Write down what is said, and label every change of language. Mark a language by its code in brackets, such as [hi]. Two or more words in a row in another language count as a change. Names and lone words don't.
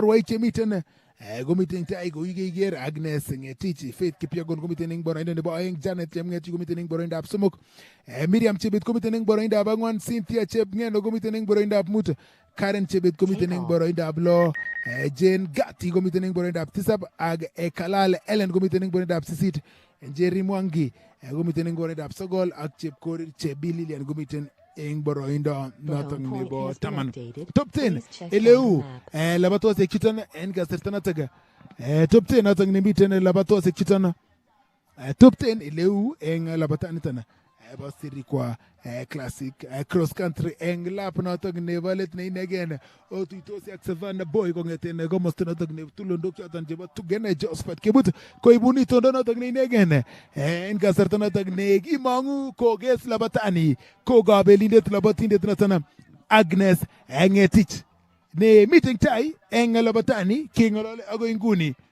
[kln] rwoik chemiten komiten tai kou keiker Agnes Ngetich, Faith Kipyegon komiten eng boroindo nebo 2, Janet Chemngetich komiten eng boroindab 3, Miriam Chebet komiten eng boroindab 4, Cynthia Chepngeno komiten eng boroindab 5, Karen Chebet komiten eng boroindab 6, Jane Gatti komiten eng boroindab 7 ak Kalal Ellen komiten eng boroindab 8, Jerry Mwangi komiten eng boroindab 9 ak Chepkorir Chebi Lilian komiten eng boroindo notok nebo 10. Top 10 eleu labatosek chuton en kasarta notok top 10 notok nemiten labatosek chuton top 10 eleu eng labataniton bo Sirikwa Classic [en] cross country [kln] eng lap notok nebo let ne inegen otuitosi ak Savannah Boy kongeten komosta notok nebo tulondok choton chebo Tugene Josephat Kebut koibun itondo notok ne inegen en kasarta notok ne kimong'u koges labatani ko kabelindet labatindet noton Agnes Ngetich ne miten tai eng labatani keng'olole agoi nguni.